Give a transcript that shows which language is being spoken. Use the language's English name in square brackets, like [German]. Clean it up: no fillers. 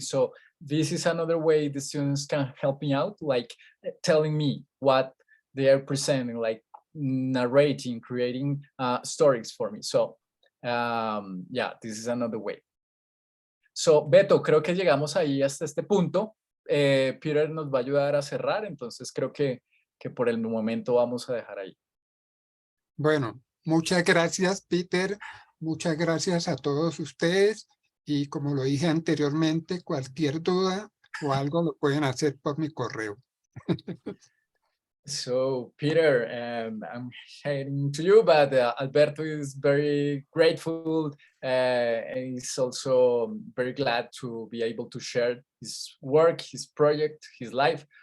[English] So this is another way the students can help me out, like telling me what they are presenting, like narrating, creating stories for me. So yeah, this is another way. [Spanish] So Beto, creo que llegamos ahí hasta este punto. Peter nos va a ayudar a cerrar, entonces creo que por el momento vamos a dejar ahí. Bueno, muchas gracias, Peter. Muchas gracias a todos ustedes. Y como lo dije anteriormente, cualquier duda o algo lo pueden hacer por mi correo. [English] So Peter, I'm heading to you, but Alberto is very grateful. He's also very glad to be able to share his work, his project, his life.